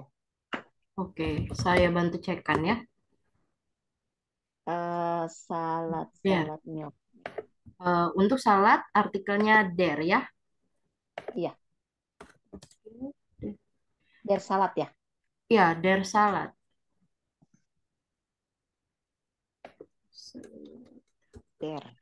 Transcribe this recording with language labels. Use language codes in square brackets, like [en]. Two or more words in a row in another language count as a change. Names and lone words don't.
[id] Oke, saya bantu cekkan ya. [de] Salad, Der. [en] salad milk. [id] Untuk salad, artikelnya der ya. Iya, [de] der salad [id] ya. Ya, [de] der salad. Der.